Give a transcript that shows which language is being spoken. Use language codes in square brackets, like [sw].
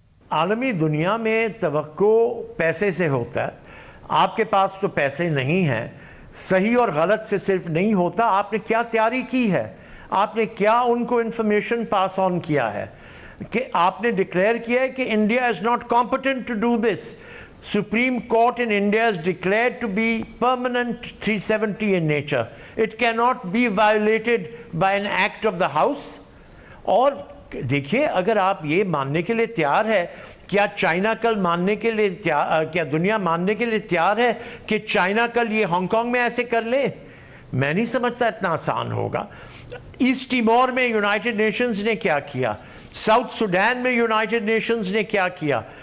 [ur] عالمی دنیا میں توقع پیسے سے ہوتا ہے. آپ کے پاس تو پیسے نہیں ہیں. صحیح اور غلط سے صرف نہیں ہوتا. آپ نے کیا تیاری کی ہے, آپ نے کیا ان کو انفارمیشن پاس آن کیا ہے, کہ آپ نے ڈکلیئر کیا ہے کہ [en] India is not competent to do this. Supreme Court in India is declared to be permanent 370 in nature. It cannot be violated by an act of the House. [ur] اور دیکھیے, اگر آپ یہ ماننے کے لیے تیار ہے, کیا چائنا کل ماننے کے لیے کیا دنیا ماننے کے لیے تیار ہے کہ چائنا کل یہ ہانگ کانگ میں ایسے کر لے؟ میں نہیں سمجھتا اتنا آسان ہوگا. ایسٹ ٹیمور میں یونائٹڈ نیشنز نے کیا کیا, ساؤتھ سوڈان میں یونائٹڈ نیشنز نے کیا کیا.